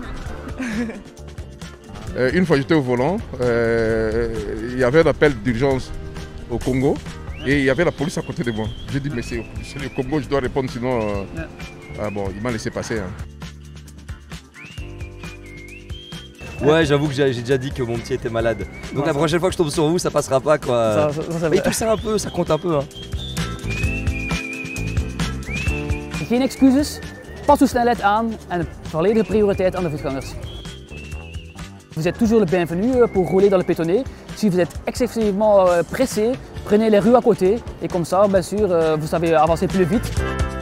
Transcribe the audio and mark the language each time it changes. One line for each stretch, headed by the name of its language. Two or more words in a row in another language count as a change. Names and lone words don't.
French: Une fois j'étais au volant, il y avait un appel d'urgence au Congo et il y avait la police à côté de moi. J'ai dit mais c'est le Congo, je dois répondre sinon... bon, il m'a laissé passer. Hein. Ouais, j'avoue que j'ai déjà dit que mon petit était malade. Donc la prochaine fois que je tombe sur vous, ça passera pas quoi. Mais tout ça un peu, ça compte un peu. Hein.
Dutch: Geen excuses, pas uw snelheid aan en volledige prioriteit aan de voetgangers.
French: Vous êtes toujours le bienvenu pour rouler dans le piétonnier. Si vous êtes excessivement pressé, prenez les rues à côté et comme ça, bien sûr, vous savez avancer plus vite.